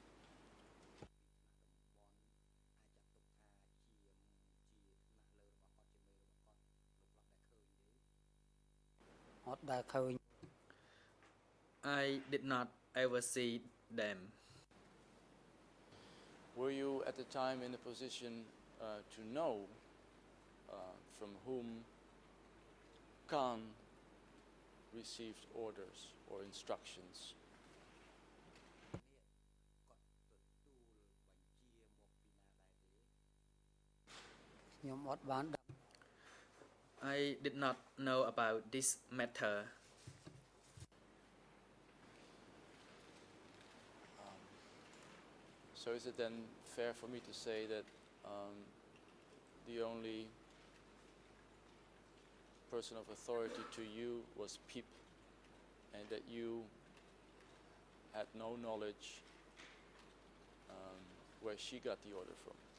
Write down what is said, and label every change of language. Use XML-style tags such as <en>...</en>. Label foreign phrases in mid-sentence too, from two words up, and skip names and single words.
<en>I did not ever see them. Were you at the time in a position to know from whom Khan received orders or instructions?</en> <km>ខ្ញុំអត់បានដឹង</km> <en>I did not know about this matter. So is it then fair for me to say that the only person of authority to you was Peep, and that you had no knowledge where she got the order from?</en>